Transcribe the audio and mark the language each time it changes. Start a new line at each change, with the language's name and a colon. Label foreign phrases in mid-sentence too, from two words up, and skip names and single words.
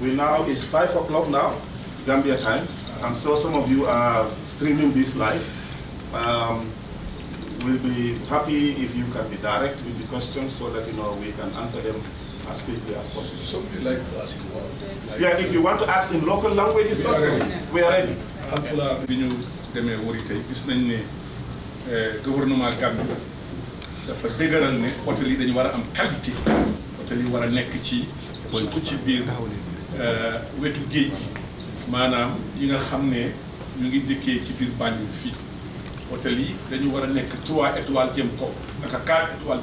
English: Now it's 5 o'clock now, Gambia time. I'm sure some of you are streaming this live. We'll be happy if you can be direct with the questions so that we can answer them as quickly as possible. So we like to ask you yeah, if you want to ask in local languages also, we are ready.
Wolof: Alhamdulillah, bi ñu demee wari tey gis nañ ne gouvernement Gambie dafa dëgëral ne hôtel yi dañu war a am qualité. Hôtel yi war a nekk ci surtout ci biir wetu géej gi maanaam yi nga xam ne ñu ngi dëkkee ci biir Banjul fii hôtel yi dañu war a nekk 3 étoiles jëm kaw naka 4 étoiles